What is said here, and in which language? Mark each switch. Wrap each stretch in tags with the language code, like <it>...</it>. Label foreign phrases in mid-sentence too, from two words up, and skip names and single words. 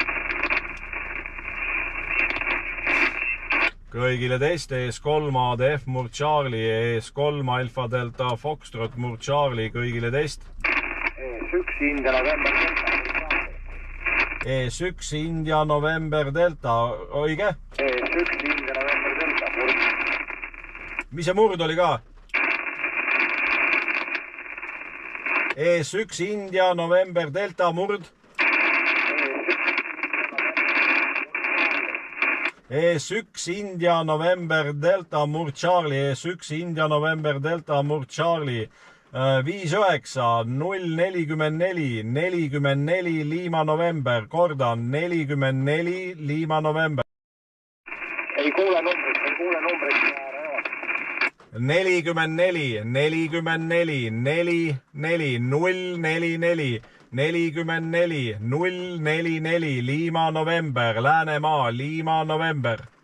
<et>Kõigile teist, ES3 ADF, Murd Charlie, ES3 Alfa Delta Foxtrot, Murd Charlie, kõigile teist. ES1 India November Delta. ES1 India November Delta, õige? ES1 India November Delta, Murd. Mis see Murd oli ka? ES1 India November Delta Murd. ES1 India November Delta Murd Charlie, ES1 India November Delta Murd Charlie, 59044 Lima November, kordan 44 Lima November. Ei kuule numbrit. 44 044 Lima November, Läänemaa, Lima November.</et>